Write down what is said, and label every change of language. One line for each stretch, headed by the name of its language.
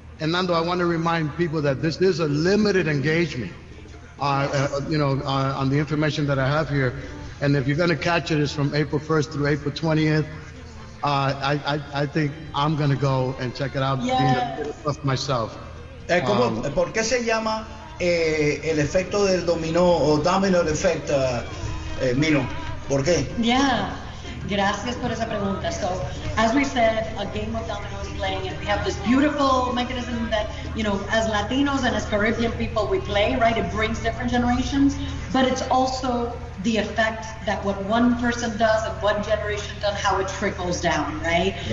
English: And Nando, I want to remind people that this is a limited engagement. on the information that I have here. And if you're going to catch it, it's from April 1st through April 20th. I think I'm going to go and check it out myself.
Spanish: ¿Por qué se llama el efecto del dominó o Domino Effect, Mino? ¿Por qué?
English: Yeah.
Spanish: Gracias por esa pregunta.
English: So, as we said, a game of domino is playing, and we have this beautiful mechanism that, as Latinos and as Caribbean people, we play, right? It brings different generations, but it's also the effect that what one person does and one generation does, how it trickles down, right?